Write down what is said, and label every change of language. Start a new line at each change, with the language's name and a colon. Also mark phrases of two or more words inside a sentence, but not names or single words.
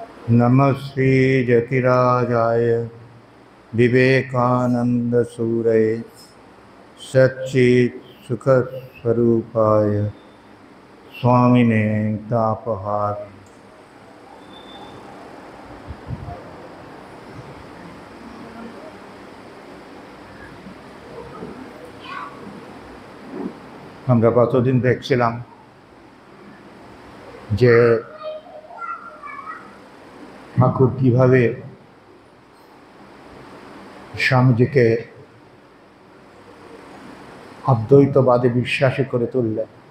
Sanskrit: नमः श्री जतिराजाय विवेकानंदसूरये सच्चित् सुखस्वरूपाय स्वामिने तापहार।
Bangla: আমরা কতদিন দেখছিলাম যে ঠাকুর কিভাবে স্বামীজিকে অদ্বৈতবাদে বিশ্বাসী করে তুললেন,